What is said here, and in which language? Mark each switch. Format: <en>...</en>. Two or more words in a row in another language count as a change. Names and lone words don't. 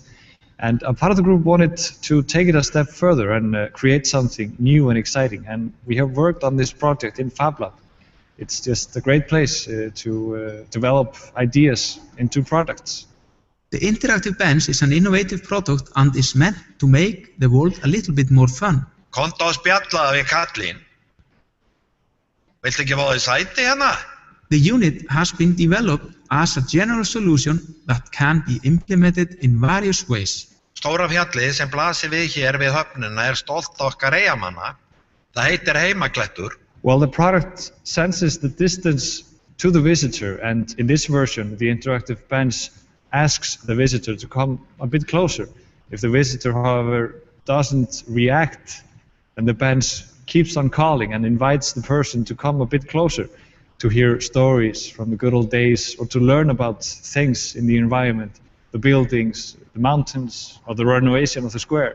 <en>And a part of the group wanted to take it a step further and create something new and exciting. And we have worked on this project in FabLab it's just a great place to develop ideas into products. The interactive bench is an innovative product and is meant to make the world a little bit more fun.</en> <is>Komdu og spjallaðu við kallinn. Viltu ekki fá þér sæti hérna?</is> <en>The unit has been developed as a general solution that can be implemented in various ways.</en> <is>Stóra fjallið sem blasir við hér við höfnina stolt okkar eyjamanna. Það heitir Heimaklettur.</is> <en>Well, the product senses the distance to the visitor, and in this version, the interactive bench asks the visitor to come a bit closer. If the visitor, however, doesn't react, then the bench keeps on calling and invites the person to come a bit closer to hear stories from the good old days or to learn about things in the environment, the buildings, the mountains, or the renovation of the square.</en>